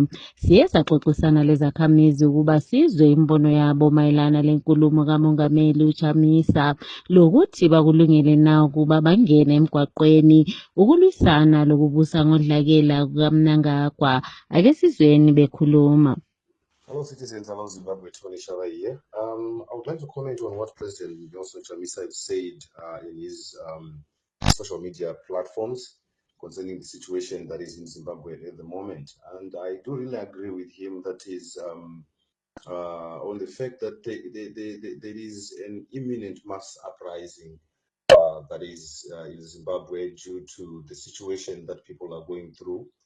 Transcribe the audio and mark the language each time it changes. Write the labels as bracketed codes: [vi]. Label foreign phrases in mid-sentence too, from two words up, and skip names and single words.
[nd] Siye saxoxisana lezakhamizi ukuba sizwe imbono yabo mayelana lenkulumo kamongameli uChamisa lokuthi bakulungele na ukuba bangene emgwaqweni ukulwisana lokubusa ngodlakela kukaMnangagwa. Ake sizweni bekhuluma. [en] Hello, citizens. Hello, Zimbabwe. Tony Shava here. I would like to comment on what President Nelson Chamisa said in his social media platforms concerning the situation that is in Zimbabwe at the moment. And I do really agree with him that is on the fact that there is an imminent mass uprising that is in Zimbabwe due to the situation that people are going through.